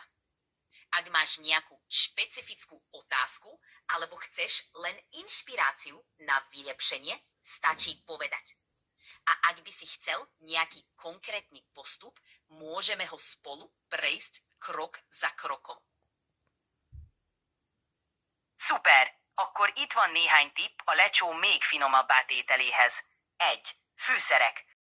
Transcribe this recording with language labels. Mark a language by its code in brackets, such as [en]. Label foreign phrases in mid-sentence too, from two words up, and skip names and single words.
[sk] Ak máš nejakú špecifickú otázku alebo chceš len inšpiráciu na vylepšenie, stačí povedať. A ak by si chcel nejaký konkrétny postup, môžeme ho spolu prejsť krok za krokom. [hu] Szuper! Akkor itt van néhány tipp a lecsó még finomabb átételéhez. 1. Fűszerek.